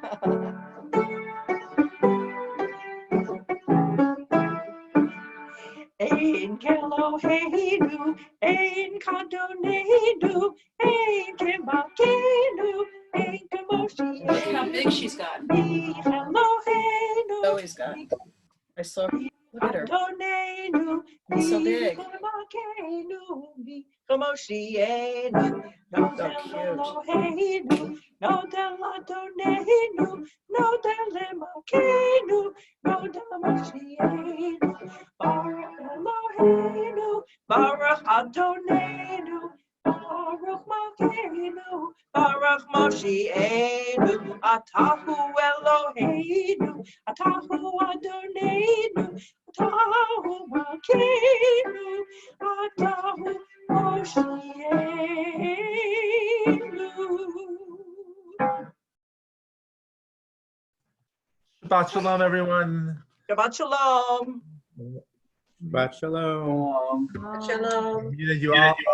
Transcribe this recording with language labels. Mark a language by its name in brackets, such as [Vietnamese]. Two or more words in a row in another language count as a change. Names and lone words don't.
[Hebrew] אין כאלוהינו, אין כאדונינו, אין כמלכנו, אין כמושי. [English] Look how big she's got. [Hebrew] Elohenu. [English] Zoe's got. I saw her. Look at her. [Hebrew] Adonenu, [English] It's so big. [Hebrew] כמלכנו, כמושיענו. [English] So cute. [Hebrew] אלוהינו, נודה לאדונינו, נודה למלכנו, נודה למושיענו. ברוך אלוהינו, ברוך אדונינו, ברוך מלכנו, ברוך מושיענו, אתה הוא אלוהינו, אתה הוא אדונינו, אתה הוא מלכנו, אתה הוא מושיענו. שבת שלום, everyone. שבת שלום. שבת שלום. Shalom. [English] You all.